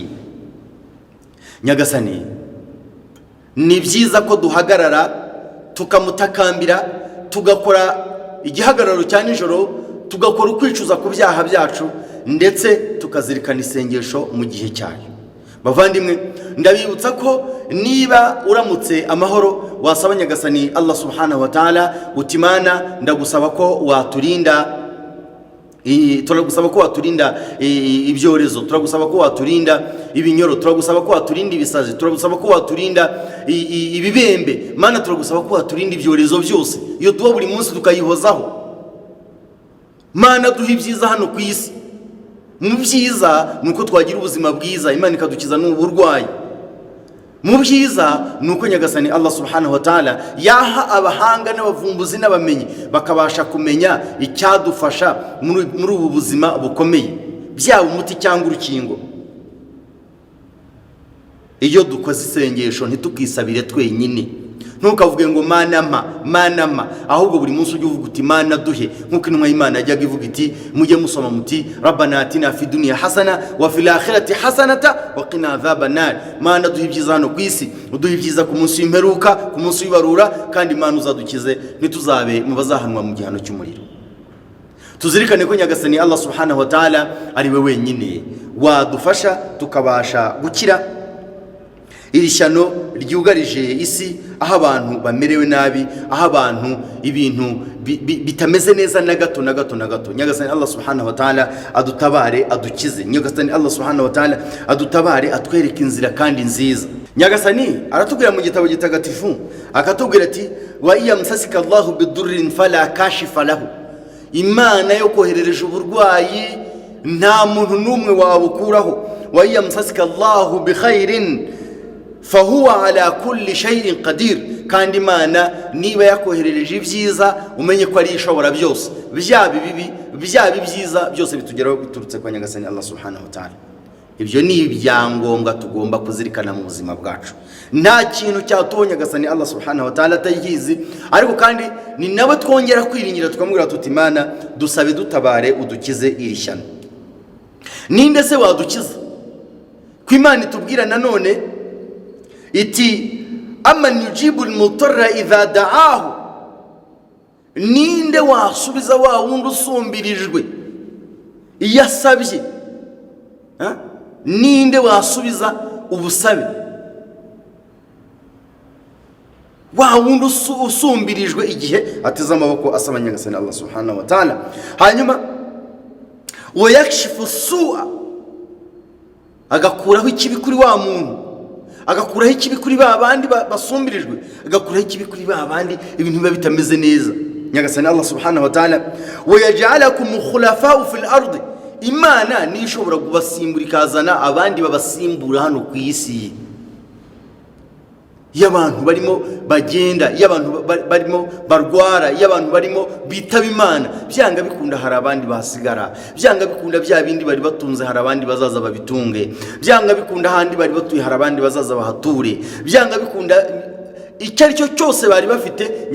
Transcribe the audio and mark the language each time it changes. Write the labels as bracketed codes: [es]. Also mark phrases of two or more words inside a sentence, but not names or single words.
[rw] Nyagasani, ni byiza ko duhagarara tukamutakambira, tugakora igihagararo cya nijoro, tugakora ukwicuza ku byaha byacu, ndetse tukazirikana isengesho mu gihe cyayo. Bavandimwe, ndabibutsa ko niba uramutse amahoro wasaba Nyagasani [ar] الله سبحانه وتعالى [rw] utimana, ndagusaba ko waturinda turagusaba ko waturinda ibyorezo, turagusaba ko waturinda ibinyoro, turagusaba ko waturinda ibisazi, turagusaba ko waturinda ibibembe. Mana, turagusaba ko waturinda ibyorezo byose. Iyo duha buri munsi tukayihozaho. Mana, duha ibyiza hano ku isi. Mu byiza nuko twagira ubuzima bwiza, Imana ikadukiza n'uburwayi. Mu byiza nuko Nyagasani [ar] الله سبحانه وتعالى [rw] yaha abahanga n'abavumbuzi n'abamenyi bakabasha kumenya icyadufasha muri ubu buzima bukomeye, byaba umuti cyangwa urukingo. Iyo dukoze isengesho ntitukisabire twenyine, ntukavuge ngo manama, ahubwo buri munsi ujye uvuga uti Mana duhe, nkuko intumwa y'Imana yajyaga ivuga iti, mujye musoma muti [ar] ربنا آتنا في الدنيا حسنة وفي الآخرة حسنة وقنا عذاب النار. [rw] Mana, duhe ibyiza hano ku isi, uduhe ibyiza ku munsi w'imperuka, ku munsi w'ibarura, kandi Mana uzadukize ntituzabe mu bazahanwa mu gihano cy'umuriro. Tuzirikane ko Nyagasani [ar] الله سبحانه وتعالى [rw] ari we wenyine wadufasha tukabasha gukira iri shyano ryugarije isi, aho abantu bamerewe nabi, aho abantu ibintu bitameze neza na gato. Nyagasani [ar] الله سبحانه وتعالى [rw] adutabare, adukize. Nyagasani [ar] الله سبحانه وتعالى [rw] adutabare, atwereke inzira kandi nziza. Nyagasani aratubwira mu gitabo gitagatifu, akatubwira ati [ar] وإن يمسسك الله بضر فلا كاشف له. [rw] Imana yo koherereje uburwayi nta muntu numwe wabukuraho. [ar] وإن يمسسك الله بخير فهو على كل شيء قدير. [rw] Kandi Imana niba yakoherereje ibyiza, umenye ko ari ishobora byose, byaba bibi byaba ibyiza, byose bitugeraho biturutse kwa Nyagasani [ar] الله سبحانه وتعالى. [rw] Ibyo ni ibyangombwa tugomba kuzirikana mu buzima bwacu. Nta kintu cyatubonye Nyagasani [ar] الله سبحانه وتعالى [rw] atayizi, ariko kandi ni nawe twongera kwiringira tukamubwira tuti Imana dusabe dutabare udukize iri shyano. Ninde se wadukiza? Ko Imana itubwira nanone iti [ar] أمن يجيب المضطر إذا دعاه, [rw] ninde wasubiza wa wundi usumbirijwe iyo asabye? Ninde wasubiza ubusabe wa wundi usumbirijwe igihe ateze amaboko asaba Nyagasani [ar] الله سبحانه وتعالى? [rw] Hanyuma [ar] ويكشف السوء, [rw] agakuraho ikibi kuri wa muntu, agakuraho ikibi kuri ba bandi basumbirijwe, agakuraho ikibi kuri ba bandi ibintu biba bitameze neza. Nyagasani [ar] الله سبحانه وتعالى ويجعلكم خلفاء في الأرض, [rw] Imana ni ishobora kubasimbura ikazana abandi babasimbura hano ku isi. Y'abantu barimo bagenda, y'abantu barimo barwara, y'abantu barimo bitaba Imana, byanga bikunda hari abandi basigara, byanga bikunda bya bindi bari batunze hari abandi bazaza babitunge, byanga bikunda handi bari batuye hari abandi bazaza bahature, byanga bikunda icyo ari cyo cyose bari bafite.